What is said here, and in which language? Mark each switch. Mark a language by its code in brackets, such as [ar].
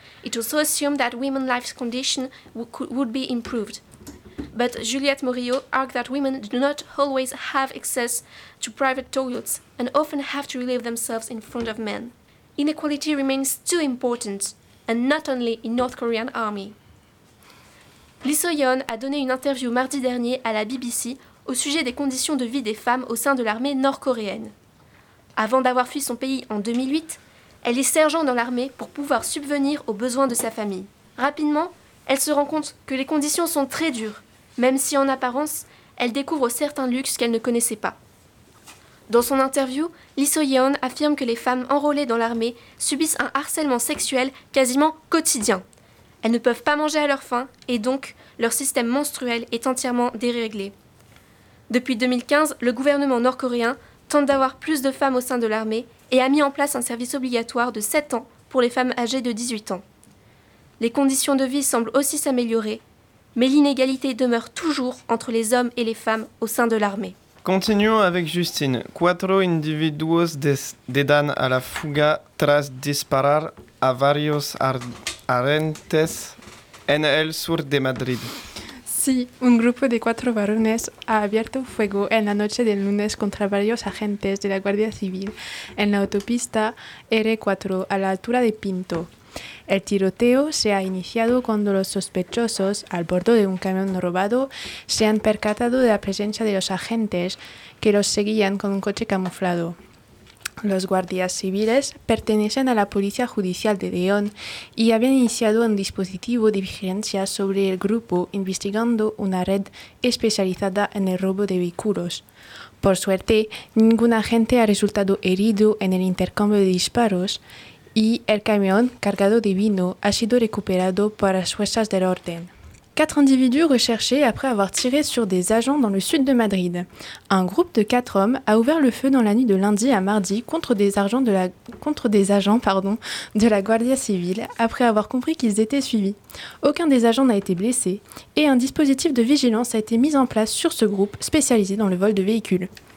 [en] It also assumed that women's life conditions would be improved. But Juliette Murillo argued that women do not always have access to private toilets and often have to relieve themselves in front of men. Inequality remains too important, and not only in North Korean army. [fr] Lee Soo-yeon a donné une interview mardi dernier à la BBC au sujet des conditions de vie des femmes au sein de l'armée nord-coréenne. Avant d'avoir fui son pays en 2008, elle est sergent dans l'armée pour pouvoir subvenir aux besoins de sa famille. Rapidement, elle se rend compte que les conditions sont très dures, même si en apparence, elle découvre certains luxes qu'elle ne connaissait pas. Dans son interview, Lee Soo-yeon affirme que les femmes enrôlées dans l'armée subissent un harcèlement sexuel quasiment quotidien. Elles ne peuvent pas manger à leur faim et donc leur système menstruel est entièrement déréglé. Depuis 2015, le gouvernement nord-coréen tente d'avoir plus de femmes au sein de l'armée et a mis en place un service obligatoire de 7 ans pour les femmes âgées de 18 ans. Les conditions de vie semblent aussi s'améliorer, mais l'inégalité demeure toujours entre les hommes et les femmes au sein de l'armée. Continuons avec Justine. [es] Cuatro individuos dedan a la fuga tras disparar a varios arrestantes en el sur de Madrid. Sí, un grupo de cuatro varones ha abierto fuego en la noche del lunes contra varios agentes de la Guardia Civil en la autopista R4 a la altura de Pinto. El tiroteo se ha iniciado cuando los sospechosos, al bordo de un camión robado, se han percatado de la presencia de los agentes que los seguían con un coche camuflado. Los guardias civiles pertenecen a la Policía Judicial de León y habían iniciado un dispositivo de vigilancia sobre el grupo investigando una red especializada en el robo de vehículos. Por suerte, ningún agente ha resultado herido en el intercambio de disparos y el camión cargado de vino ha sido recuperado por las fuerzas del orden. [fr] Quatre individus recherchés après avoir tiré sur des agents dans le sud de Madrid. Un groupe de quatre hommes a ouvert le feu dans la nuit de lundi à mardi contre des agents de la Guardia Civil après avoir compris qu'ils étaient suivis. Aucun des agents n'a été blessé et un dispositif de vigilance a été mis en place sur ce groupe spécialisé dans le vol de véhicules.